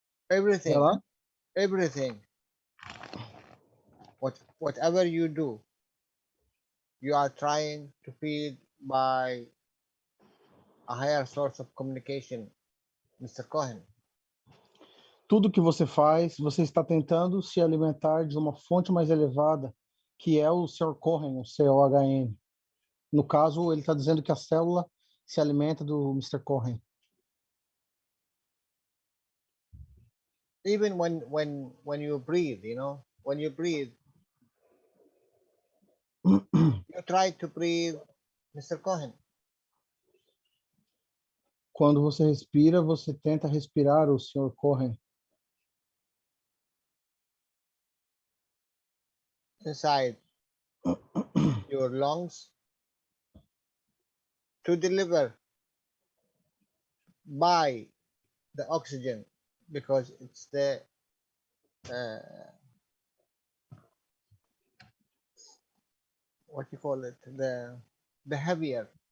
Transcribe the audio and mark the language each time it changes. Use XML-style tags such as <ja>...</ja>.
<en>Everything,</en> <pt>Ela?</pt> <en>everything. Whatever you do, you are trying to feed by a higher source of communication, Mr. Cohen.</en> <pt>Tudo que você faz, você está tentando se alimentar de uma fonte mais elevada, que é o Sr. Cohen, o COHN. No caso, ele está dizendo que a célula se alimenta do Mr. Cohen.</pt> <en>Even when you breathe, you know, when you breathe, you try to breathe Mr. Cohen.</en> <pt>Quando você respira, você tenta respirar o Sr. Cohen.</pt> <en>Inside your lungs to deliver by the oxygen, because it's the what you call it, the heavier.</en>